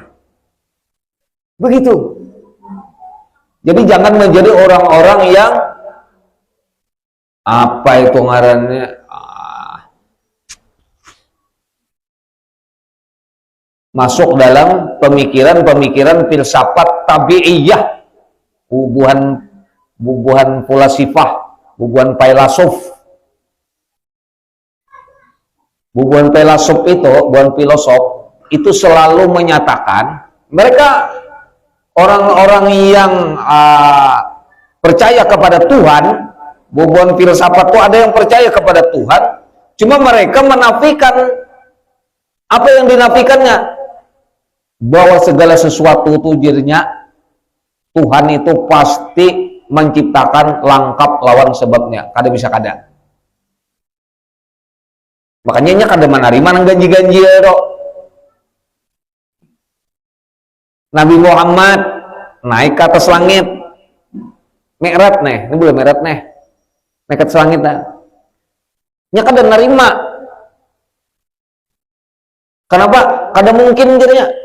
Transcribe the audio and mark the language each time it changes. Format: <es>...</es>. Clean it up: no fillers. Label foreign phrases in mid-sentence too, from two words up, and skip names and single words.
<bjn>Begitu. Jadi jangan menjadi orang-orang yang apa itu ngarannya masuk dalam pemikiran filsafat tabi'iyah, bubuhan fulasifah, bubuhan filosof. Bubuhan filosof itu, bubuhan filosof itu selalu menyatakan mereka orang-orang yang percaya kepada Tuhan. Bubuhan filsafat itu ada yang percaya kepada Tuhan, cuma mereka menafikan apa yang dinafikannya, bahwa segala sesuatu itu dirinya Tuhan itu pasti menciptakan lengkap lawan sebabnya, kada bisa kada. Makanya nya kada menerima nang ganji-ganji ya, Nabi Muhammad naik ke atas langit, Mi'raj nih, ini boleh Mi'raj nih, naik ke atas langit nih, nya kada nerima. Kenapa? Kada mungkin jadinya.</bjn>